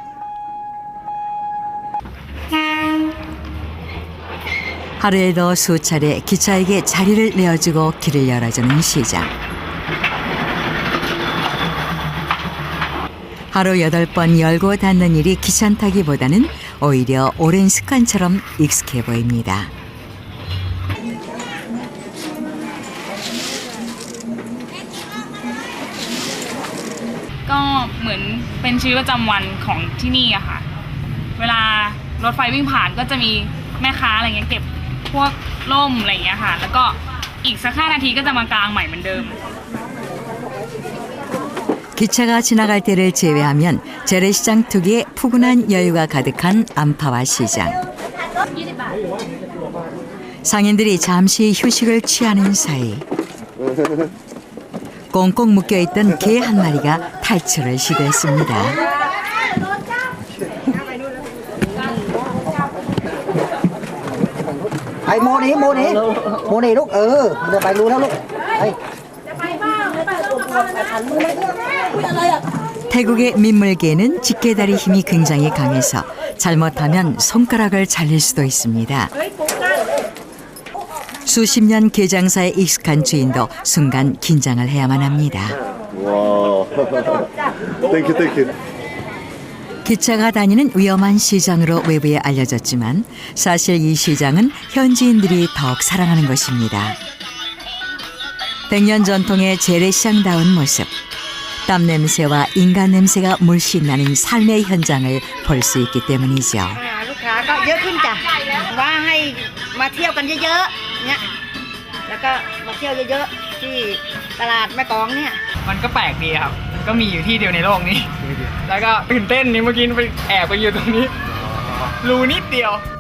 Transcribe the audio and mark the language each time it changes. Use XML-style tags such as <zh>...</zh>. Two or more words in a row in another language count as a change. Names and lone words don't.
<ko>하루에도 수차례 기차에게 자리를 내어주고 길을 열어주는 시장. 하루 8번 열고 닫는 일이 귀찮다기보다는 오히려 오랜 습관처럼 익숙해 보입니다.</ko> <th>ก็เหมือนเป็นชีวิตประจำวันของที่นี่อะค่ะเวลารถไฟวิ่งผ่านก็จะมีแม่ค้าอะไรเงี้ยเก็บพวกร่มอะไรเงี้ยค่ะแล้วก็อีกสัก5 นาทีก็จะมากางใหม่เหมือนเดิม</th> <ko>기차가 지나갈 때를 제외하면 재래시장 특유의 푸근한 여유가 가득한 안파와 시장. 상인들이 잠시 휴식을 취하는 사이 꽁꽁 묶여있던 개 한 마리가 탈출을 시도했습니다.</ko> <th>ไอ้โมนี่ลูกเดี๋ยวไปรู้แล้วลูก</th> <ko>태국의 민물개는 집게다리 힘이 굉장히 강해서 잘못하면 손가락을 잘릴 수도 있습니다. 수십 년 게장사에 익숙한 주인도 순간 긴장을 해야만 합니다. 와, 땡큐. 기차가 다니는 위험한 시장으로 외부에 알려졌지만 사실 이 시장은 현지인들이 더욱 사랑하는 것입니다. 100년 전통의 재래시장다운 모습. 땀 냄새와 인간 냄새가 물씬 나는 삶의 현장을 볼 수 있기 때문이죠.</ko> <th>ลูกค้าก็เยอะขึ้นจ้ะว่าให้มาเที่ยวกันเยอะๆเนี่ยแล้วก็มาเที่ยวเยอะๆที่ตลาดแม่กลองเนี่ย มันก็แปลกดีครับก็มีอยู่ที่เดียวในโลกนี้แล้วก็ตื่นเต้นนี่เมื่อกี้ไปแอบไปอยู่ตรงนี้รูนิดเดียว</th>